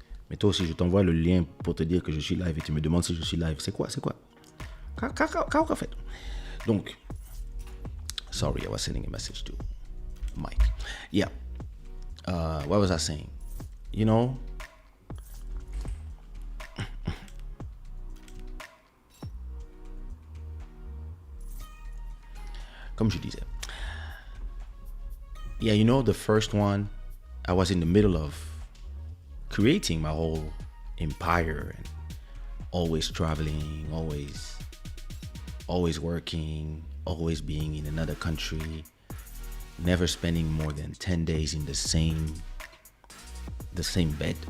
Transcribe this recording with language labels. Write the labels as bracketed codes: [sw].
[fr] Mais toi aussi, je t'envoie le lien pour te dire que je suis live et tu me demandes si je suis live. C'est quoi? Qu'a fait? [en] Donc, sorry, I was sending a message to Mike. Yeah. What was I saying? You know, [fr] comme je disais. [en] Yeah, you know, the first one, I was in the middle of creating my whole empire and always traveling, always working, always being in another country, never spending more than 10 days in the same bed.